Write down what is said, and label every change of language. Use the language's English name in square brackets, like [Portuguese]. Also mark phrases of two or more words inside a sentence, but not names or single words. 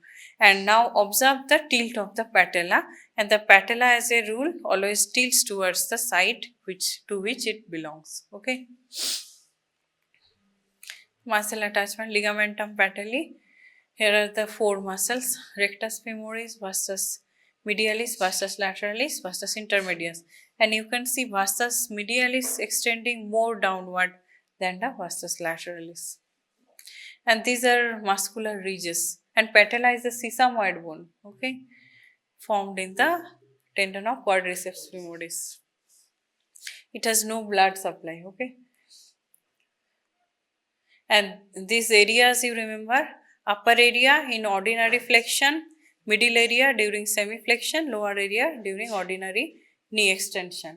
[English] And now observe the tilt of the patella, and the patella as a rule always tilts towards the side to which it belongs. Okay. Muscle attachment, ligamentum patelli. Here are the four muscles: rectus femoris, vastus medialis, vastus lateralis, vastus intermedius. And you can see vastus medialis extending more downward than the vastus lateralis. And these are muscular ridges. And patella is a sesamoid bone, okay, formed in the tendon of quadriceps femoris. It has no blood supply, okay. And these areas you remember: upper area in ordinary flexion, middle area during semi-flexion, lower area during ordinary knee extension.